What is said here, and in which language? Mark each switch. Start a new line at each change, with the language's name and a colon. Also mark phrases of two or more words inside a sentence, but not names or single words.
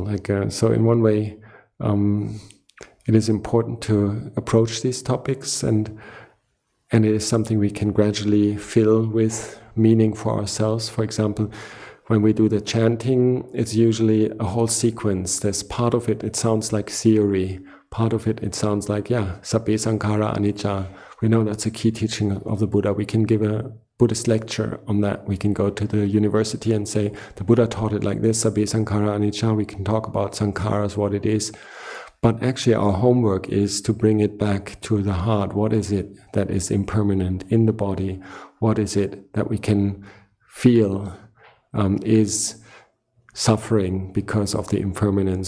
English: Like so, in one way, it is important to approach these topics, and and it is something we can gradually fill with meaning for ourselves. For example, when we do the chanting, it's usually a whole sequence. There's part of it, it sounds like theory. Part of it, it sounds like,
Pali: sabbe sankhara anicca.
English: We know that's a key teaching of the Buddha. We can give a Buddhist lecture on that. We can go to the university and say, the Buddha taught it like this,
Pali: sabbe sankhara anicca.
English: We can talk about sankharas, what it is. But actually our homework is to bring it back to the heart. What is it that is impermanent in the body? What is it that we can feel is suffering because of the impermanence?